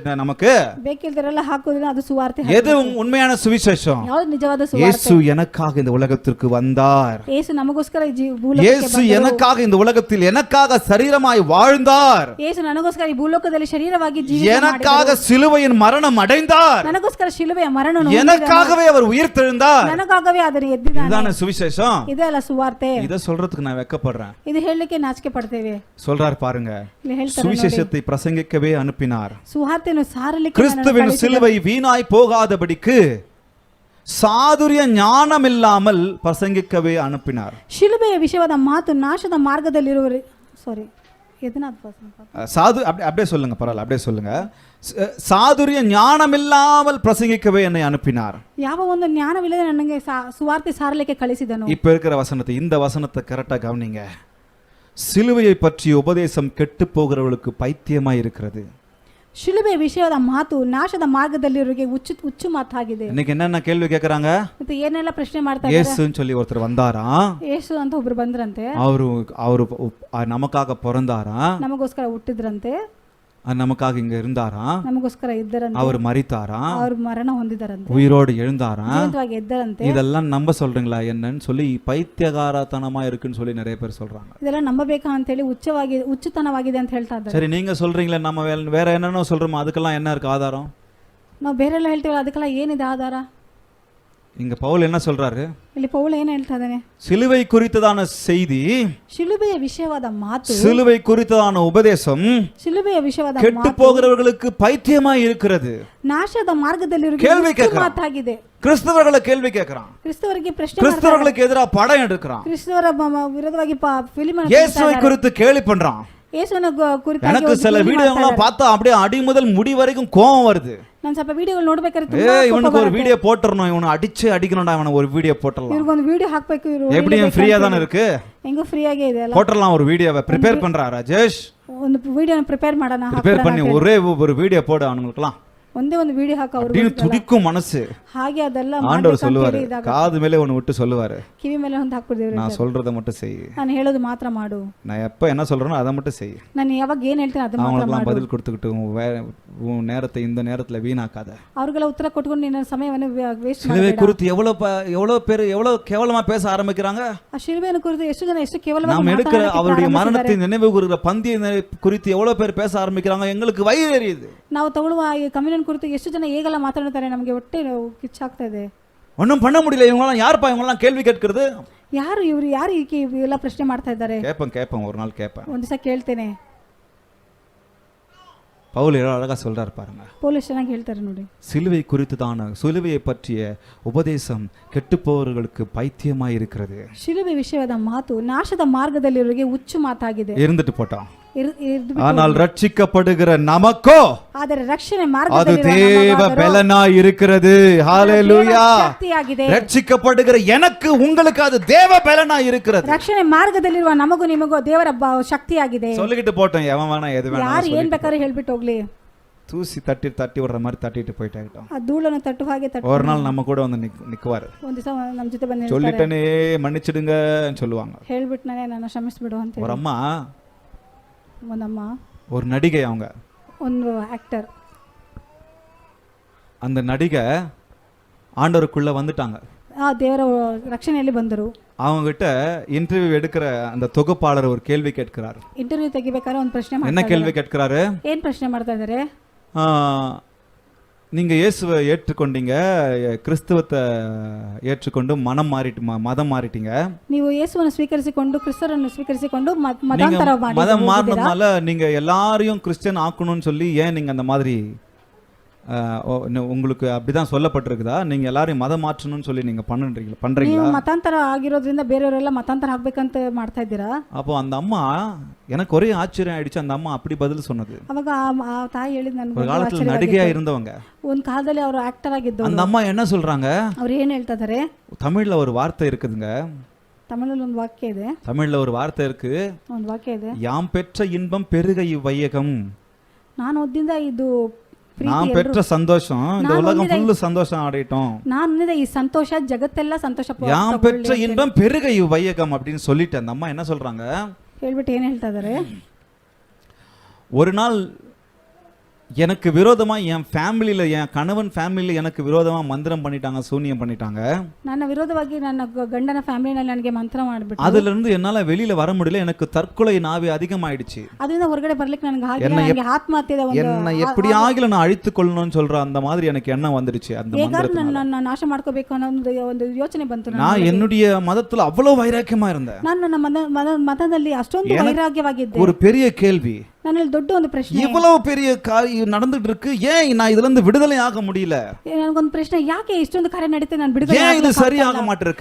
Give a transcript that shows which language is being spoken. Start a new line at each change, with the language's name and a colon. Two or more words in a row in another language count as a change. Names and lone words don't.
Tamil: நமக்கு
Kannada: ಬೇಕಿಲ್ದರೆಲ್ಲ ಹಾಕೋದಿಲ್ಲ, ಅದು ಸುವಾರ್ತೆ.
Tamil: எது உண்மையான சுவிசேஷம்?
Kannada: ಯಾವುದು ನಿಜವಾದ ಸುವಾರ್ತೆ?
Tamil: இயேசு எனக்காக இந்த உலகத்திற்கு வந்தார்.
Kannada: ಯೇಸು ನಮಗೋಸ್ಕರ
Tamil: இயேசு எனக்காக இந்த உலகத்தில் எனக்காக சரீரமாய் வாழ்ந்தார்.
Kannada: ಯೇಸು ನನಗೋಸ್ಕರ ಈ ಭೂಲೋಕದಲ್ಲಿ ಶರೀರವಾಗಿ ಜೀವಿಸಿದರು.
Tamil: எனக்காக சிலுவையின் மரணம் அடைந்தார்.
Kannada: ನನಗೋಸ್ಕರ ಶಿಲುಬೆಯ ಮರಣವನ್ನು
Tamil: எனக்காகவே அவர் உயிர்த்தெழுந்தார்.
Kannada: ನನಗಾಗவே ಅದನ್ನು ಎದ್ದಿದ್ದಾನೆ.
Tamil: இதுதானே சுவிசேஷம்.
Kannada: ಇದೆಲ್ಲ ಸುವಾರ್ತೆ.
Tamil: இத சொல்றதுக்கு நான் வெட்கப்படுறேன்.
Kannada: ಇದು ಹೇಳಲಿಕ್ಕೆ ನಾಚಿಕೆ ಪಡ್ತೇವೆ.
Tamil: சொல்றார் பாருங்க, சுவிசேஷத்தை பிரசங்கிக்கவே அனுப்பினார்.
Kannada: ಸುವಾರ್ತೆಯನ್ನು ಸಾರಲಿಕ್ಕೆ
Tamil: கிறிஸ்துவின் சிலுவை வீணாய் போகாதபடிக்கு சாதுரிய ஞானம் இல்லாமல் பிரசங்கிக்கவே அனுப்பினார்.
Kannada: ಶಿಲುಬೆಯ ವಿಷಯವಾದ ಮಾತು ನಾಶದ ಮಾರ್ಗದಲ್ಲಿರುವರು, ಸಾರಿ
Tamil: அப்படியே சொல்லுங்க, பரவாயில்ல, அப்படியே சொல்லுங்க. சாதுரிய ஞானம் இல்லாமல் பிரசங்கிக்கவே என்னை அனுப்பினார்.
Kannada: ಯಾವ ಒಂದು ಜ್ಞಾನವಿಲ್ಲದೆ ನನಗೆ ಸುವಾರ್ತೆ ಸಾರಲಿಕ್ಕೆ ಕಳಿಸಿದನು.
Tamil: இப்ப இருக்கிற வசனத்தை, இந்த வசனத்தை கரெக்டா கவனிங்க. சிலுவையை பற்றிய உபதேசம் கெட்டு போகிறவர்களுக்கு பைத்தியமாய் இருக்கிறது.
Kannada: ಶಿಲುಬೆಯ ವಿಷಯದ ಮಾತು ನಾಶದ ಮಾರ್ಗದಲ್ಲಿರೋರಿಗೆ ಹುಚ್ಚು ಮಾತಾಗಿದೆ.
Tamil: இன்னைக்கு என்னென்ன கேள்வி கேக்குறாங்க?
Kannada: ಮತ್ತೆ ಏನೆಲ್ಲ ಪ್ರಶ್ನೆ ಮಾಡ್ತಾ ಇದ್ದಾರೆ?
Tamil: ಯೇಸುன்னு சொல்லி ஒருத்தர் வந்தாரா?
Kannada: ಯೇಸು ಅಂತ ಒಬ್ರು ಬಂದ್ರಂತೆ.
Tamil: ಅವರು நமக்காக பிறந்தாரா?
Kannada: ನಮಗೋಸ್ಕರ ಹುಟ್ಟಿದ್ರಂತೆ.
Tamil: நமக்காக இங்க இருந்தாரா?
Kannada: ನಮಗೋಸ್ಕರ ಇದ್ದರಂತೆ.
Tamil: அவர் மரித்தாரா?
Kannada: அவர் ಮರಣ ಹೊಂದಿದರಂತೆ.
Tamil: உயிரோடு எழுந்தாரா?
Kannada: ಜೀವಂತವಾಗಿ ಎದ್ದರಂತೆ.
Tamil: இதெல்லாம் நம்ப சொல்றீங்களா என்னன்னு சொல்லி பைத்தியகாரத்தனமா இருக்குன்னு சொல்லி நிறைய பேர் சொல்றாங்க.
Kannada: ಇದೆಲ್ಲ ನಂಬಬೇಕಾ ಅಂತ ಹೇಳಿ ಹುಚ್ಚುತನವಾಗಿದೆ ಅಂತ ಹೇಳ್ತಾ ಇದ್ದಾರೆ.
Tamil: சரி, நீங்க சொல்றீங்களே, நம்ம வேற என்னென்ன சொல்றோமோ அதுக்கெல்லாம் என்ன இருக்கு ஆதாரம்?
Kannada: ನಾವು ಬೇರೆಲ್ಲ ಹೇಳ್ತೀವಲ್ಲ, ಅದಕ್ಕೆಲ್ಲ ಏನಿದೆ ಆಧಾರ?
Tamil: இங்க பவுல் என்ன சொல்றாரு?
Kannada: ಇಲ್ಲಿ ಪೌಲ ಏನು ಹೇಳ್ತಾ ಇದ್ದಾನೆ?
Tamil: சிலுவை குறித்ததான செய்தி,
Kannada: ಶಿಲುಬೆಯ ವಿಷಯವಾದ ಮಾತು,
Tamil: சிலுவை குறித்ததான உபதேசம்
Kannada: ಶಿಲುಬೆಯ ವಿಷಯವಾದ ಮಾತು
Tamil: கெட்டு போகிறவர்களுக்கு பைத்தியமாய் இருக்கிறது.
Kannada: ನಾಶದ ಮಾರ್ಗದಲ್ಲಿರುವವರಿಗೆ ಮಾತಾಗಿದೆ.
Tamil: கிறிஸ்தவர்களை கேள்வி கேட்கிறான்.
Kannada: கிறிஸ்தவರಿಗೆ ಪ್ರಶ್ನೆ,
Tamil: கிறிஸ்தவர்களுக்கு எதிராக படம் எடுக்கிறான்.
Kannada: கிறிஸ்தவರ ವಿರೋಧವಾಗಿ ಫಿಲ್ಮ್
Tamil: இயேசுவை குறித்து கேலி பண்றான்.
Kannada: ಯೇಸುವಿನ ಕುರಿತಾಗಿ
Tamil: எனக்கு சில வீடியோலாம் பார்த்தா அப்படியே அடி முதல் முடி வரைக்கும் கோபம் வருது.
Kannada: நான் ಸ್ವಲ್ಪ ವಿಡಿಯೋಗಳು ನೋಡಬೇಕಾದ್ರೆ ತುಂಬಾ
Tamil: இவனுக்கு ஒரு வீடியோ போட்டுறணும், இவனை அடிக்கணும்டா, இவனை ஒரு வீடியோ போட்டுறலாம்.
Kannada: இவருக்கு ಒಂದು வீடியோ ಹಾಕಬೇಕು. ಇವರು
Tamil: எப்படியும் ஃப்ரீயா தான இருக்கு,
Kannada: எங்க ஃப்ரீயாಗೆ ಇದೆ ಅಲ್ಲ,
Tamil: போட்டுறலாம். ஒரு வீடியோவை ப்ரிப்பேர் பண்றா ராஜேஷ்,
Kannada: ಒಂದು ವಿಡಿಯೋನ ಪ್ರಿಪೇರ್ ಮಾಡೋಣ.
Tamil: ப்ரிப்பேர் பண்ணி ஒரே ஒரு வீடியோ போடு அவங்களுக்குலாம்.
Kannada: ಒಂದೇ ಒಂದು ವಿಡಿಯೋ ಹಾಕ, ಅವರು
Tamil: துடிக்கும் மனசு.
Kannada: ಹಾಗೆ ಅದೆಲ್ಲ
Tamil: ஆண்டவர் சொல்லுவாரு, காது மேலே ஒன்னு விட்டு சொல்லுவாரு,
Kannada: ಕಿವಿ ಮೇಲೆ ಒಂದು ಹಾಕ್ಬಿಡ್ತೀವಿ.
Tamil: நான் சொல்றத மட்டும் செய்,
Kannada: ನಾನು ಹೇಳೋದು ಮಾತ್ರ ಮಾಡು,
Tamil: நான் எப்ப என்ன சொல்றேனோ அதை மட்டும் செய்,
Kannada: ನಾನು ಯಾವಾಗ ಏನು ಹೇಳ್ತೀನಿ ಅದು ಮಾತ್ರ ಮಾಡು.
Tamil: பதில் கொடுத்துக்கிட்டு உன் நேரத்தை இந்த நேரத்துல வீணாக்காத.
Kannada: அவர்கள ಉತ್ತರ ಕೊಟ್ಕೊಂಡು ನಿನ್ನ ಸಮಯವನ್ನು ವೇಸ್ಟ್ ಮಾಡಬೇಡ.
Tamil: சிலுவை குறித்து எவ்வளவு பேர் எவ்வளவு கேவலமா பேச ஆரம்பிக்கிறாங்க.
Kannada: ಆ ಶಿಲುಬೆಯನ್ನು ಕುರಿತು ಎಷ್ಟು ಜನ ಎಷ್ಟು ಕೇವಲವಾಗಿ
Tamil: நாம் எடுக்கிற அவருடைய மரணத்தை நினைவு கூறுகிற பந்திய குறித்து எவ்வளவு பேர் பேச ஆரம்பிக்கிறாங்க. எங்களுக்கு வயிறு எரியுது.
Kannada: ನಾವು ತಗೊಳ್ಳುವ ಈ ಕಮ್ಯುನಿಯನ್ ಕುರಿತು ಎಷ್ಟು ಜನ ಹೇಗೆಲ್ಲ ಮಾತಾಡ್ತಾರೆ, ನಮಗೆ ಹೊಟ್ಟೆ ಕಿಚ್ಚಾಗ್ತಾ ಇದೆ.
Tamil: ஒன்றும் பண்ண முடியல, இவங்களாம் யாருப்பா, இவங்களாம் கேள்வி கேட்கறது?
Kannada: ಯಾರು ಇವರು, ಯಾರು ಇವೆಲ್ಲ ಪ್ರಶ್ನೆ ಮಾಡ್ತಾ ಇದ್ದಾರೆ?
Tamil: கேட்பேன் ஒரு நாள் கேட்பேன்.
Kannada: ಒಂದು ದಿವಸ ಕೇಳ್ತೇನೆ.
Tamil: பவுல் அழகா சொல்றாரு பாருங்க.
Kannada: ಪೌಲ್ ಚೆನ್ನಾಗಿ ಹೇಳ್ತಾರೆ ನೋಡಿ.
Tamil: சிலுவை குறித்துதான, சிலுவையை பற்றிய உபதேசம் கெட்டுப்போவர்களுக்கு பைத்தியமாய் இருக்கிறது.
Kannada: ಶಿಲುಬೆ ವಿಷಯವಾದ ಮಾತು ನಾಶದ ಮಾರ್ಗದಲ್ಲಿರುವವರಿಗೆ ಹುಚ್ಚು ಮಾತಾಗಿದೆ.
Tamil: இருந்துட்டு போட்டோம். ஆனால் ரட்சிக்கப்படுகிற நமக்கோ
Kannada: ಆದರೆ ರಕ್ಷಣೆ
Tamil: அது
Kannada: ಮಾರ್ಗದಲ್ಲಿ
Tamil: தேவ பலனாய் இருக்கிறது. ஹalleluya.
Kannada: ಶಕ್ತಿಯಾಗಿದೆ.
Tamil: ரட்சிக்கப்படுகிற எனக்கு உங்களுக்கு அது தேவ பலனாய் இருக்கிறது.
Kannada: ರಕ್ಷಣೆ ಮಾರ್ಗದಲ್ಲಿರುವ ನಮಗೂ ನಿಮಗೂ ದೇವರ ಶಕ್ತಿಯಾಗಿದೆ.
Tamil: சொல்லிக்கிட்டு போட்டோம், எவன் வேணா எது வேணா
Kannada: ಯಾರು ಏನ್ ಬೇಕಾದ್ರೂ ಹೇಳ್ಬಿಟ್ಟು ಹೋಗ್ಲಿ.
Tamil: தூசி தட்டி விடுற மாதிரி தட்டிட்டு போயிட்டாங்க.
Kannada: ಆ ಧೂಳನ್ನು ತಟ್ಟು ಹಾಗೆ ತಟ್ಟು.
Tamil: ஒரு நாள் நம்ம கூட வந்து நிக்குவாரு.
Kannada: ಒಂದು ದಿವಸ ನಮ್ಮ ಜೊತೆ ಬಂದು
Tamil: சொல்லிட்டேனே மன்னிச்சிடுங்கன்னு சொல்லுவாங்க.
Kannada: ಹೇಳ್ಬಿಟ್ನಾನೆ ನನ್ನ ಕ್ಷಮಿಸ್ಬಿಡು ಅಂತ.
Tamil: ஒரு அம்மா,
Kannada: ಒಂದಮ್ಮ,
Tamil: ஒரு நடிகை, அவங்க
Kannada: ಒಂದು ಆಕ್ಟರ್,
Tamil: அந்த நடிகை ஆண்டவருக்குள்ள வந்துட்டாங்க.
Kannada: ದೇವರ ರಕ್ಷಣೆಯಲ್ಲಿ ಬಂದರು.
Tamil: அவங்க கிட்ட இன்டர்வியூ எடுக்கிற அந்த தொகுப்பாளர் ஒரு கேள்வி கேட்கிறாரு.
Kannada: ಇಂಟರ್ವ್ಯೂ ತೆಗಿಬೇಕಾದ್ರೆ ಒಂದು ಪ್ರಶ್ನೆ ಮಾಡ್ತಾರೆ.
Tamil: என்ன கேள்வி கேட்கிறாரு?
Kannada: ಏನ್ ಪ್ರಶ್ನೆ ಮಾಡ್ತಾ ಇದ್ದಾರೆ?
Tamil: நீங்க இயேசுவை ஏற்றுக்கொண்டீங்க, கிறிஸ்துவத்தை ஏற்றுக்கொண்டு மதம் மாறிட்டீங்க.
Kannada: ನೀವು ಯೇಸುವನ್ನು ಸ್ವೀಕರಿಸಿಕೊಂಡು ಕ್ರಿಸ್ತರನ್ನು ಸ್ವೀಕರಿಸಿಕೊಂಡು ಮತಾಂತರ ಮಾಡಿ
Tamil: மதம் மாறினதுனால நீங்க எல்லாரையும் கிறிஸ்டியன் ஆக்கணும்னு சொல்லி ஏன் நீங்க அந்த மாதிரி உங்களுக்கு அப்படிதான் சொல்லப்பட்டிருக்குதா? நீங்க எல்லாரையும் மதம் மாற்றணும்னு சொல்லி நீங்க பண்றீங்களா?
Kannada: ನೀವು ಮತಾಂತರ ಆಗಿರೋದ್ರಿಂದ ಬೇರೆಯವರೆಲ್ಲ ಮತಾಂತರ ಆಗ್ಬೇಕಂತ ಮಾಡ್ತಾ ಇದ್ದೀರಾ?
Tamil: அப்போ அந்த அம்மா, எனக்கு ஒரே ஆச்சரியம் ஆயிடுச்சு, அந்த அம்மா அப்படி பதில் சொன்னது.
Kannada: ಅವಾಗ ಆ ತಾಯಿ ಹೇಳಿದ ನನಗೆ
Tamil: ஒரு காலத்துல நடிகையா இருந்தவங்க,
Kannada: ಒಂದು ಕಾಲದಲ್ಲಿ ಅವರು ಆಕ್ಟರ್ ಆಗಿದ್ದವರು.
Tamil: அந்த அம்மா என்ன சொல்றாங்க?
Kannada: ಅವ್ರು ಏನ್ ಹೇಳ್ತಾ ಇದ್ದಾರೆ?
Tamil: தமிழ்ல ஒரு வார்த்தை இருக்குதுங்க.
Kannada: ತಮಿಳಲ್ಲಿ ಒಂದು ವಾಕ್ಯ ಇದೆ.
Tamil: தமிழ்ல ஒரு வார்த்தை இருக்கு.
Kannada: ಒಂದು ವಾಕ್ಯ ಇದೆ.
Tamil: யாம் பெற்ற இன்பம் பெருக இவ்வையகம்.
Kannada: ನಾನು ಓದಿದ ಇದು
Tamil: நான் பெற்ற சந்தோஷம் இந்த உலகம் ஃபுல்லு சந்தோஷம் ஆடிட்டோம். நான் இந்த
Kannada: ಈ ಸಂತೋಷ ಜಗತ್ತೆಲ್ಲ ಸಂತೋಷ
Tamil: யாம் பெற்ற இன்பம் பெருக இவ்வையகம் அப்படின்னு சொல்லிட்டு அந்த அம்மா என்ன சொல்றாங்க?
Kannada: ಹೇಳ್ಬಿಟ್ಟು ಏನು ಹೇಳ್ತಾ ಇದ್ದಾರೆ?
Tamil: ஒரு நாள் எனக்கு விரோதமா என் ஃபேமிலியில, என் கணவன் ஃபேமிலியில எனக்கு விரோதமா மந்திரம் பண்ணிட்டாங்க, சூனியம் பண்ணிட்டாங்க.
Kannada: ನನ್ನ ವಿರೋಧವಾಗಿ ನನ್ನ ಗಂಡನ ಫ್ಯಾಮಿಲಿನಲ್ಲಿ ನನಗೆ ಮಂತ್ರ ಮಾಡಿಬಿಟ್ಟು
Tamil: அதுல இருந்து என்னால வெளியில வர முடியல. எனக்கு தற்கொலை நாவி அதிகமாயிடுச்சு.
Kannada: ಅದರಿಂದ ಹೊರಗಡೆ ಬರ್ಲಿಕ್ಕೆ ನನಗೆ ಆಗಿಲ್ಲ. ನನಗೆ ಆತ್ಮಹತ್ಯೆದ ಒಂದು
Tamil: என்ன எப்படி ஆகில நான் அழித்து கொள்ளணும்னு சொல்ற அந்த மாதிரி எனக்கு எண்ணம் வந்துடுச்சு. அந்த மந்திரத்தினால
Kannada: ನನ್ನ ನಾಶ ಮಾಡ್ಕೋಬೇಕು ಅನ್ನೋ ಒಂದು ಯೋಚನೆ ಬಂತು.
Tamil: நான் என்னுடைய மதத்துல அவ்வளவு வைராக்கியமா இருந்தேன்.
Kannada: ನಾನು ನನ್ನ ಮತದಲ್ಲಿ ಅಷ್ಟೊಂದು ವೈರಾಗ್ಯವಾಗಿದ್ದೆ.
Tamil: ஒரு பெரிய கேள்வி,
Kannada: ನನ್ನಲ್ಲಿ ದೊಡ್ಡ ಒಂದು ಪ್ರಶ್ನೆ,
Tamil: இவ்வளவு பெரிய காரியம் நடந்துட்டு இருக்கு, ஏன் நான் இதுல இருந்து விடுதலை ஆக முடியல?
Kannada: ನನಗೊಂದು ಪ್ರಶ್ನೆ, ಯಾಕೆ ಇಷ್ಟೊಂದು ಕಾರ್ಯ ನಡೀತೆ, ನಾನು ಬಿಡುಗಡೆ
Tamil: ஏன் இது சரியாக மாட்டிருக்கு?